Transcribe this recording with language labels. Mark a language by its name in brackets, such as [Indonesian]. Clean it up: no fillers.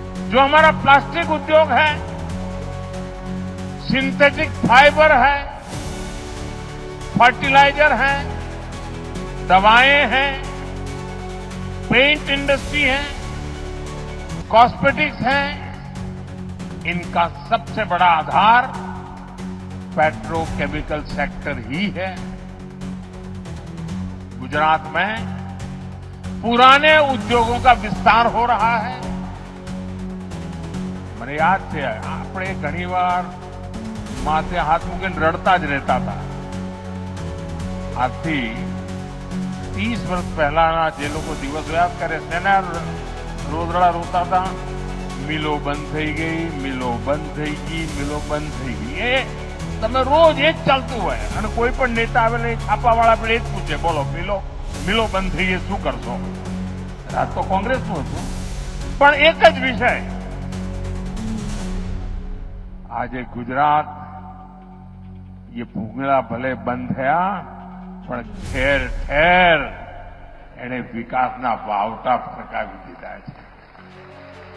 [Hindi] जो हमारा प्लास्टिक उद्योग है, सिंथेटिक फाइबर है, फर्टिलाइजर है, दवाएं हैं, पेंट इंडस्ट्री है, कॉस्मेटिक्स है, इनका सबसे बड़ा आधार पेट्रोकेमिकल सेक्टर ही है। गुजरात में पुराने उद्योगों का विस्तार हो रहा है। [Gujarati] મને યાદ છે આપણે ઘણીવાર માથે હાથ મૂકીને રડતા જ રહેતા હતા. આજથી 30 વર્ષ પહેલાના જે લોકો દિવસ યાદ કરે છે ને રોદડા રોતા હતા, મિલો બંધ થઈ ગઈ, મિલો બંધ થઈ ગઈ, મિલો બંધ થઈ ગઈ. એ તમે રોજ એ જ ચાલતું હોય અને કોઈ પણ નેતા આવેલા છાપાવાળા આપણે એ જ પૂછે, બોલો મિલો બંધ થઈ ગઈ શું કરશો? રાત તો કોંગ્રેસનું હતું, પણ એક જ વિષય, આજે ગુજરાત ये भूंगळा भले बंद थया पण ठेर ठेर एने विकासना वावटा फरकावी दीधा है।